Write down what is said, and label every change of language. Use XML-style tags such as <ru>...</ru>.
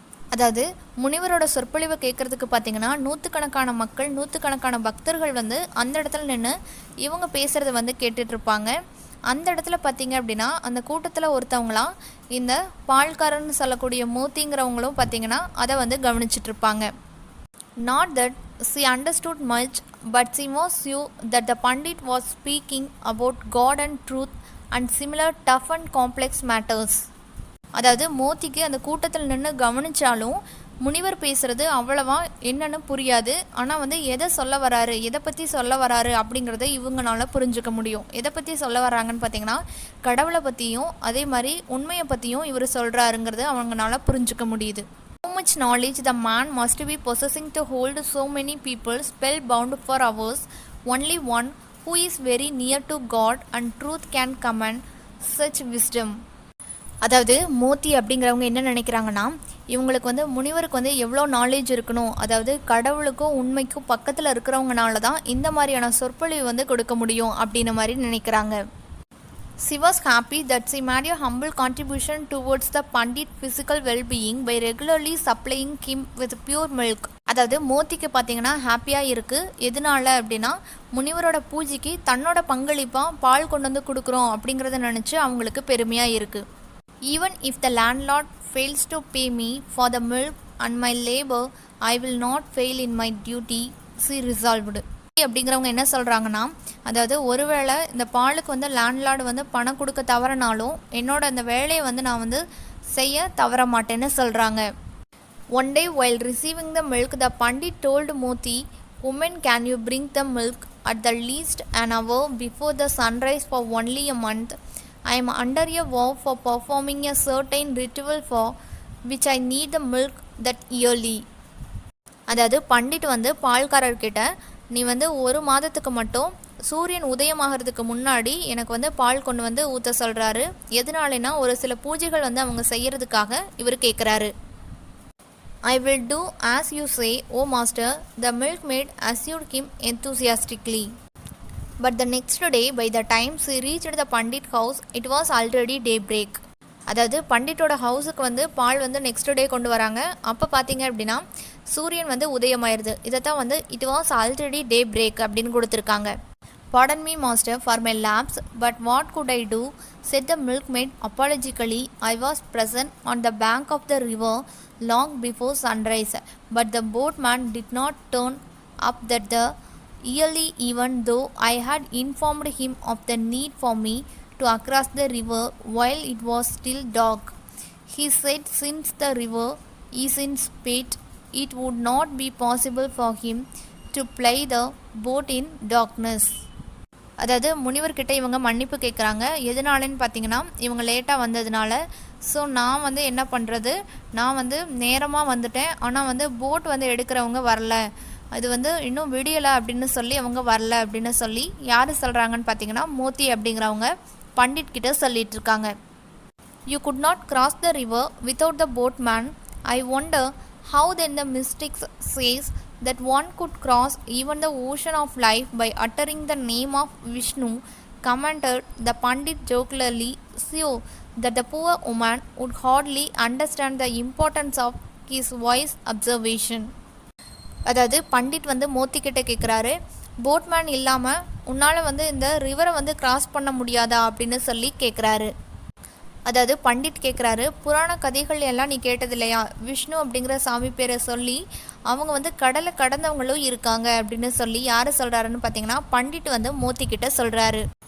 <ta>அதாவது முனிவரோட சொற்பொழிவை கேட்குறதுக்கு பார்த்தீங்கன்னா நூற்றுக்கணக்கான மக்கள் நூற்றுக்கணக்கான பக்தர்கள் அந்த இடத்துல நின்று இவங்க பேசுகிறத கேட்டுட்ருப்பாங்க. அந்த இடத்துல பார்த்தீங்க அப்படின்னா அந்த கூட்டத்தில் ஒருத்தவங்களாம் இந்த பால்காரன்னு சொல்லக்கூடிய மோத்திங்கிறவங்களும் பார்த்தீங்கன்னா அதை கவனிச்சிட்ருப்பாங்க.</ta> <en>Not that she understood much, but she was sure that the pandit was speaking about God and truth and similar tough and complex matters.</en> <ta>அதாவது மோத்திக்கு அந்த கூட்டத்தில் நின்று கவனித்தாலும் முனிவர் பேசுகிறது அவ்வளவா என்னன்னு புரியாது. ஆனால் எதை சொல்ல வராரு எதை பற்றி சொல்ல வராரு அப்படிங்கிறத இவங்களால புரிஞ்சுக்க முடியும். எதை பற்றி சொல்ல வராங்கன்னு பார்த்தீங்கன்னா கடவுளை பற்றியும் அதே மாதிரி உண்மையை பற்றியும் இவர் சொல்கிறாருங்கிறது அவங்களால புரிஞ்சுக்க முடியுது.</ta> <en>How much knowledge the man must be possessing to hold so many people spellbound for hours. Only one who is very near to God and truth can command such wisdom.</en> <ta>அதாவது மோத்தி அப்படிங்கிறவங்க என்ன நினைக்கிறாங்கன்னா இவங்களுக்கு முனிவருக்கு எவ்வளோ நாலேஜ் இருக்கணும், அதாவது கடவுளுக்கும் உண்மைக்கும் பக்கத்தில் இருக்கிறவங்கனால தான் இந்த மாதிரியான சொற்பொழிவு கொடுக்க முடியும் அப்படின்ன மாதிரி நினைக்கிறாங்க.</ta> <en>She was happy that she made a humble contribution towards the pandit's physical well-being by regularly supplying him with pure milk.</en> <ta>அதாவது மோத்திக்கு பார்த்தீங்கன்னா ஹாப்பியாக இருக்குது. எதனால அப்படின்னா முனிவரோட பூஜைக்கு தன்னோட பங்களிப்பாக பால் கொண்டு கொடுக்குறோம் அப்படிங்கிறத நினச்சி அவங்களுக்கு பெருமையாக இருக்குது.</ta> <en>Even if the landlord fails to pay me for the milk and my labor, I will not fail in my duty, she resolved.</en> <ta>அப்படிங்கிறவங்க என்ன சொல்கிறாங்கன்னா, அதாவது ஒருவேளை இந்த பாலுக்கு வந்து லேண்ட்லார்டு வந்து பணம் கொடுக்க தவறினாலும் என்னோட அந்த வேலையை வந்து நான் வந்து செய்ய தவற மாட்டேன்னு சொல்கிறாங்க.</ta> <en>One day while receiving the milk, the Pandit told Moti, "Woman, can you bring the milk at the least an hour before the sunrise for only a month? I am under a vow for performing a certain ritual for which I need the milk that yearly."</en> <ta>அதாவது பண்டிட் வந்து பால்காரர்கிட்ட, நீ வந்து ஒரு மாதத்துக்கு மட்டும் சூரியன் உதயமாகிறதுக்கு முன்னாடி எனக்கு வந்து பால் கொண்டு வந்து ஊற்ற சொல்கிறாரு. எதனாலனா ஒரு சில பூஜைகள் வந்து அவங்க செய்கிறதுக்காக இவர் கேட்குறாரு.</ta> <en>I will do as you say, O master, the milkmaid assured him enthusiastically. But the next day, by the time she reached the Pandit house, it was already daybreak.</en> <ta>அதாவது பண்டிட்டோட ஹவுஸுக்கு வந்து பால் வந்து நெக்ஸ்ட் டே கொண்டு வராங்க. அப்போ பார்த்தீங்க அப்படின்னா சூரியன் வந்து உதயமாயிருது. இதைத்தான் வந்து</ta> <en>it was already daybreak</en> <ta>அப்படின்னு கொடுத்துருக்காங்க.</ta> <en>Pardon me, master, for my lapse, but what could I do? Said the milkmaid apologetically. I was present on the bank of the river long before sunrise, but the boatman did not turn up that the early, even though I had informed him of the need for me to cross the river while it was still dark. He said since the river is in spate, it would not be possible for him to ply the boat in darkness.</en> <ta>அதாவது முனிவர்கிட்ட இவங்க மன்னிப்பு கேட்குறாங்க. எதனாலன்னு பார்த்தீங்கன்னா இவங்க லேட்டாக வந்ததுனால. So நான் வந்து என்ன பண்ணுறது, நான் வந்து நேரமாக வந்துட்டேன், ஆனால் வந்து போட் வந்து எடுக்கிறவங்க வரல, அது வந்து இன்னும் விடியலை அப்படின்னு சொல்லி அவங்க வரல அப்படின்னு சொல்லி யார் சொல்கிறாங்கன்னு பார்த்தீங்கன்னா மோத்தி அப்படிங்கிறவங்க பண்டிட் கிட்ட சொல்லிட்டு இருக்காங்க.</ta> <en>You could not cross the river without the boatman. I wonder how then the mystics says that one could cross even the ocean of life by uttering the name of Vishnu, commented the Pandit jocularly, so that the poor woman would hardly understand the importance of his wise observation.</en> <ta>அதாவது பண்டிட் வந்து மோத்தி கிட்ட கேட்குறாரு, boatman இல்லாமல் உன்னால் வந்து இந்த ரிவரை வந்து cross பண்ண முடியாதா அப்படின்னு சொல்லி கேட்குறாரு. அதாவது பண்டிட் கேட்குறாரு, புராண கதைகள் எல்லாம் நீ கேட்டது இல்லையா, விஷ்ணு அப்படிங்கிற சாமி பேரை சொல்லி அவங்க வந்து கடலை கடந்தவங்களும் இருக்காங்க அப்படின்னு சொல்லி யார் சொல்கிறாருன்னு பார்த்தீங்கன்னா பண்டிட் வந்து மோத்தி கிட்ட சொல்கிறாரு.</ta>